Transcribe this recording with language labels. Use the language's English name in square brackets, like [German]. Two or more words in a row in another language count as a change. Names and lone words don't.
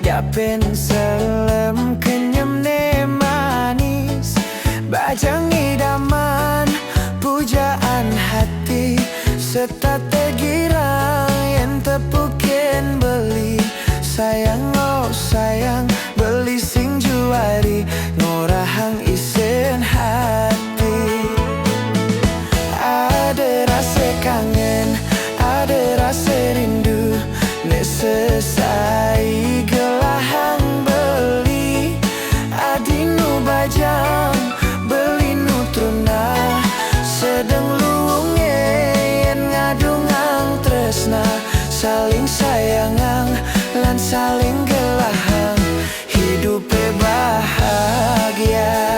[Balinese] diapen selem kenyam ne manis, bajang idaman pujaan hati, serta girang yang tepukin beli. Sayang oh sayang beli sing juari, ngorahang isen hati. [Indonesian] Ada rasa kangen, ada rasa rindu, [Balinese] nek sesai gelahang beli. Adinu bajang beli nutruna, sedang luunge yen ngadungang tresna. Saling sayangang lan saling gelahang, [Indonesian] hidup bahagia.